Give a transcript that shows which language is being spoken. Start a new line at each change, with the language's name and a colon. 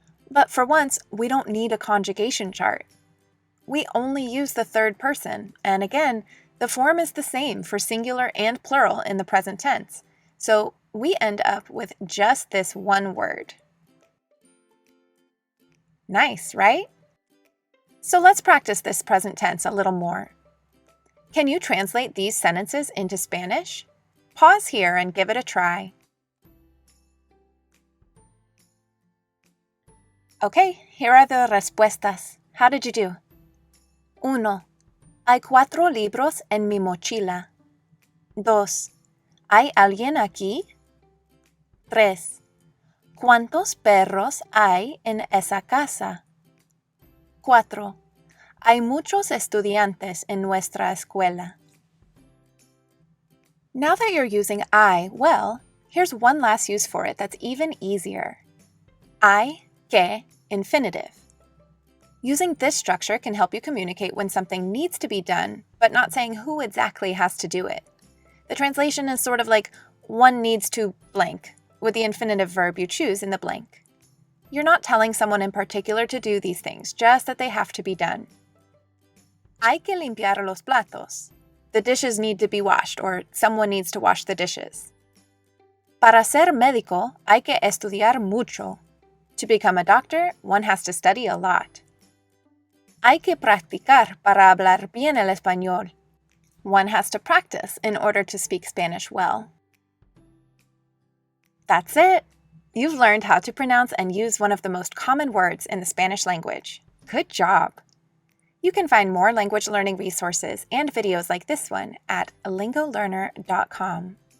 English: But for once, we don't need a conjugation chart. We only use the third person, and again, the form is the same for singular and plural in the present tense, so we end up with just this one word. Nice, right? So let's practice this present tense a little more. Can you translate these sentences into Spanish? Pause here and give it a try. Okay, here are the respuestas. How did you do? 1.
Spanish: Hay 4 libros en mi mochila. 2. ¿Hay alguien aquí? 3. ¿Cuántos perros hay en esa casa? 4. Hay muchos estudiantes en nuestra escuela.
English: Now that you're using I well, here's one last use for it that's even easier. I, que, infinitive. Using this structure can help you communicate when something needs to be done, but not saying who exactly has to do it. The translation is sort of like one needs to blank, with the infinitive verb you choose in the blank. You're not telling someone in particular to do these things, just that they have to be done.
Spanish: Hay que limpiar los platos.
English: The dishes need to be washed, or someone needs to wash the dishes.
Spanish: Para ser médico, hay que estudiar mucho.
English: To become a doctor, one has to study a lot.
Spanish: Hay que practicar para hablar bien el español.
English: One has to practice in order to speak Spanish well. That's it! You've learned how to pronounce and use one of the most common words in the Spanish language. Good job! You can find more language learning resources and videos like this one at lingolearner.com.